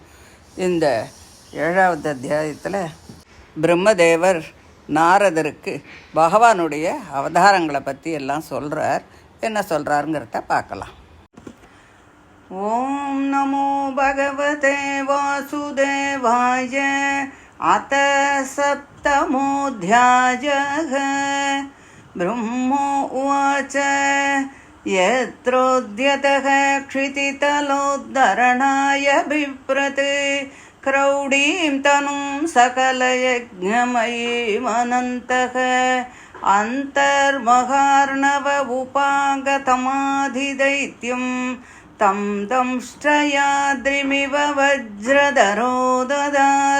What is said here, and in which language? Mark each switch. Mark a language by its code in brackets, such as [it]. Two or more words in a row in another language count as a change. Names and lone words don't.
[ta] இந்த 7வது அத்தியாயத்தில் பிரம்மதேவர் நாரதருக்கு பகவானுடைய அவதாரங்களை பற்றி எல்லாம் சொல்கிறார். என்ன சொல்கிறாருங்கிறத பார்க்கலாம். [sa] ॐ नमो भगवते वासुदेवाय. अथ सप्तमोऽध्यायः. ब्रह्मो उवाच यत्रोद्यतः क्षितितलोद्धरणाय बिभ्रते क्रौडीं तनुं सकलयज्ञमयीमनन्तः अन्तर्महार्णव उपागतमाधिदैत्यं तं दंष्ट्रयाद्रिमिव वज्रधरो ददार.